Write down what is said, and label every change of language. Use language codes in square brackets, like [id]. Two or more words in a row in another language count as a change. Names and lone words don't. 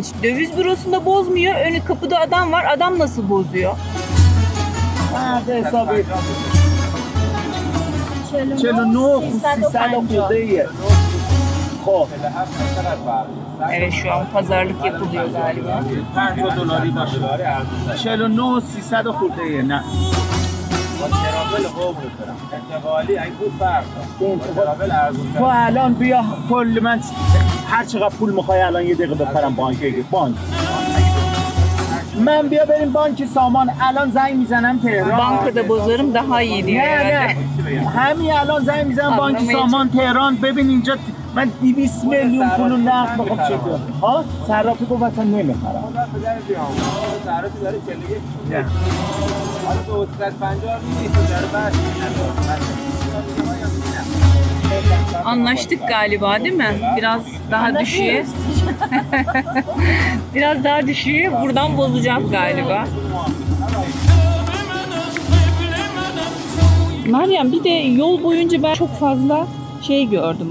[tr] Döviz bürosunda bozmuyor. Önü kapıda adam var. Adam nasıl bozuyor? Ha, hesabı. 49 350 خب Evet, şu an pazarlık yapılıyor galiba. [fa] 50 دلاری باشه 49 300 خورده ای نه تو الان بیا کل من هر چقدر پول میخوای الان یه دقیقه بپرم بانک من بیا بریم بانک سامان الان زنگ میزنم تهران [tr] Bankada bozarım daha iyi diyor [fa] نه [tr] herhalde. [fa] نه همین الان زنگ میزنم بانک [tr] Anlamayacak. [fa] سامان تهران ببین اینجا من 200 میلیون پول نقد بخوام چه کنم ها صرافی گفت اصلا نمیخرم صرافی داره 41 حالا به 350 [tr] Anlaştık galiba değil mi? Biraz daha düşüyor. Biraz daha düşüyor. Buradan bozacağız galiba. Meryem, bir de yol boyunca ben çok fazla şey gördüm.